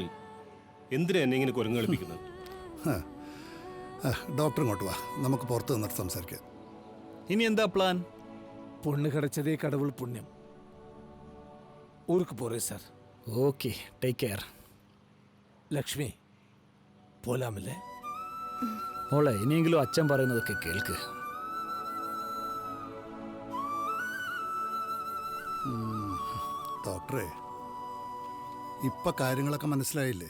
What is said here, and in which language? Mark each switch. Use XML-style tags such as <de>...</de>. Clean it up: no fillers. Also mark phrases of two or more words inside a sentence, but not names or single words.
<ml>എന്തിനാ എന്നെ ഇങ്ങനെ കുരങ്ങ് കളിപ്പിക്കുന്നത്? ഡോക്ടർ ഇങ്ങോട്ട് വാ, നമുക്ക് പുറത്ത് നിന്നിട്ട് സംസാരിക്കാം. ഇനി എന്താ പ്ലാൻ?</ml> <ta>பொண்ணு கிடைச்சதே கடவுள் புண்ணியம். ஊருக்கு போறேன் சார்.</ta> <en>Okay, take care.</en> <ml>ലക്ഷ്മി പോലാമല്ലേ? മോളെ, ഇനിയെങ്കിലും അച്ഛൻ പറയുന്നതൊക്കെ കേൾക്ക്. ഡോക്ടറെ, ഇപ്പൊ കാര്യങ്ങളൊക്കെ മനസ്സിലായില്ലേ?</ml>